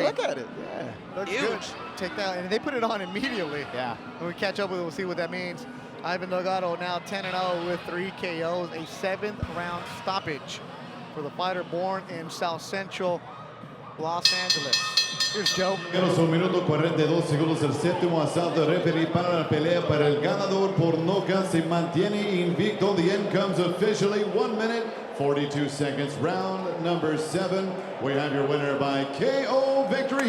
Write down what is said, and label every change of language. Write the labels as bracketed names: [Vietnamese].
[English] Yeah, look at it. Yeah. Looks good. Take that, and they put it on immediately. Yeah. When we catch up with it, we'll see what that means. Ivan Delgado now 10-0 with 3 KOs, a 7th round stoppage for the fighter born in South Central Los Angeles. Here's Joe. [Spanish] Menos 1 minuto 42 segundos el séptimo asalto de referee para la pelea para el ganador por nocaut se mantiene invicto. [English] The end comes officially 1 minute 42 seconds. Round number 7. We have your winner by KO victory.